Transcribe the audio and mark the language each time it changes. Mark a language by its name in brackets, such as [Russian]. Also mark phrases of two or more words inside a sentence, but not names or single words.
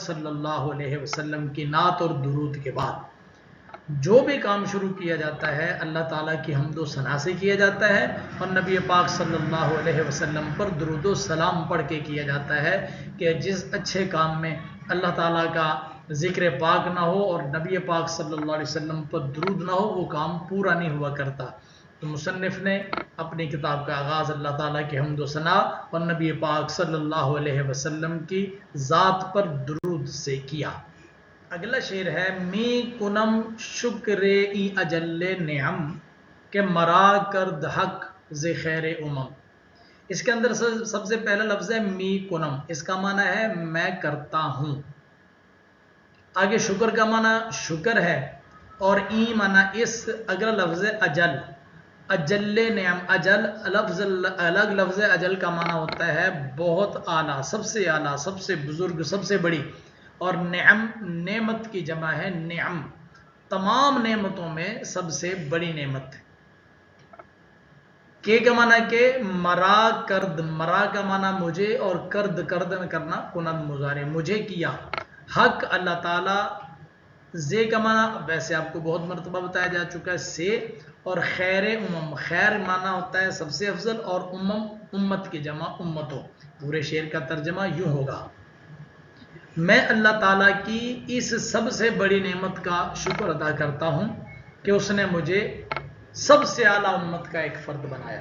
[Arabic] صلی اللہ علیہ وسلم [Urdu] کی نعت اور درود کے بعد جو بھی کام شروع کیا جاتا ہے اللہ تعالیٰ کی حمد و ثنا سے کیا جاتا ہے، اور نبی پاک [Arabic] صلی اللہ علیہ وسلم [Urdu] پر درود و سلام پڑھ کے کیا جاتا ہے کہ جس اچھے کام میں اللہ تعالیٰ کا ذکر پاک نہ ہو اور نبی پاک [Arabic] صلی اللہ علیہ وسلم [Urdu] پر درود نہ ہو وہ کام پورا نہیں ہوا کرتا۔ تو مصنف نے اپنی کتاب کا آغاز اللہ تعالیٰ کی حمد و ثنا اور نبی پاک [Arabic] صلی اللہ علیہ وسلم [Urdu] کی ذات پر درود سے کیا۔ اگلا شعر ہے [Persian] می کنم شکر ای اجل نعم، کہ مرا کرد حق ز خیر امم۔ [Urdu] اس کے اندر سب سے پہلا لفظ ہے [Persian] می کنم، [Urdu] اس کا معنی ہے میں کرتا ہوں۔ آگے شکر کا معنی شکر ہے، اور ای معنی اس۔ اگلا لفظ اجل، [Persian] اجل نعم، [Urdu] اجل لفظ الگ لفظ اجل کا معنی ہوتا ہے بہت اعلیٰ، سب سے اعلیٰ، سب سے بزرگ، سب سے بڑی، اور نعم نعمت کی جمع ہے نعم، تمام نعمتوں میں سب سے بڑی نعمت۔ کے کا معنی [Persian] کہ مرا کرد، [Urdu] مرا کا معنی مجھے، اور کرد کردن کرنا کنند مضارع، مجھے کیا۔ حق اللہ تعالیٰ، زے کا معنی ویسے آپ کو بہت مرتبہ بتایا جا چکا ہے سے، اور [Persian] خیر امم، [Urdu] خیر معنی ہوتا ہے سب سے افضل، اور امم امت کی جمع امتوں۔ پورے شعر کا ترجمہ یوں ہوگا میں اللہ تعالیٰ کی اس سب سے بڑی نعمت کا شکر ادا کرتا ہوں کہ اس نے مجھے سب سے اعلیٰ امت کا ایک فرد بنایا۔